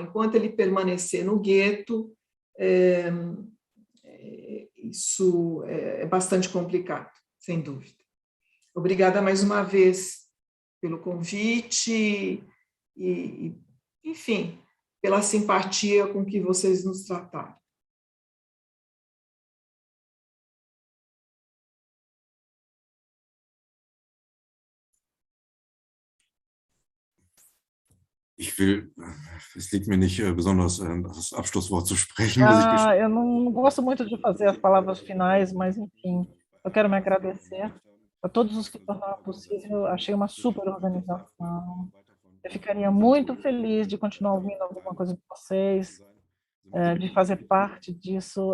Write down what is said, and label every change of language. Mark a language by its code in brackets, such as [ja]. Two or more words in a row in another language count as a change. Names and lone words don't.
[pt] Enquanto ele permanecer no gueto, isso é bastante complicado, sem dúvida. Obrigada mais uma vez pelo convite e, enfim, pela simpatia com que vocês nos trataram. [de] Es liegt mir nicht besonders, das Abschlusswort zu sprechen, muss ich gestehen. [pt] Eu não gosto muito de fazer as palavras finais, mas, enfim, eu quero me agradecer a todos os que tornaram possível. Achei uma super organização. Eu ficaria muito feliz de continuar ouvindo alguma coisa de vocês, de fazer parte disso.